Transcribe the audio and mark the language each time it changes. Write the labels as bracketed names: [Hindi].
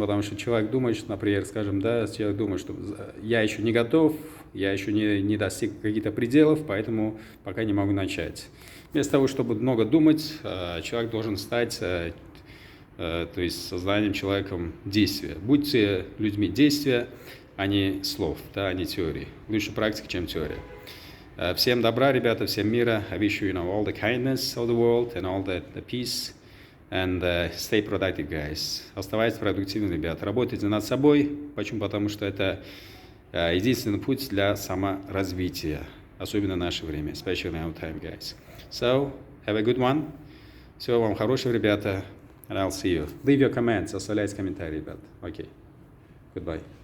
[Russian] Потому что человек думает, что, например, человек думает, что я еще не готов, я еще не достиг каких-то пределов, поэтому пока не могу начать. Вместо того, чтобы много думать, человек должен стать, то есть сознанием человеком действия. Будьте людьми действия, а не слов, а не теории. Лучше практика, чем теория. Всем добра, ребята, всем мира. [English] I wish you all the kindness of the world and all the peace. And stay productive, guys. [Russian] Оставайтесь продуктивными, ребята. Работайте над собой. Почему? Потому что это единственный путь для саморазвития. Особенно в наше время. [English] Especially in our time, guys. So, have a good one. [Russian] Всего вам хорошего, ребята. [English] And I'll see you. Leave your comments. [Russian] Оставляйте комментарии, ребята. [English] Okay. Goodbye.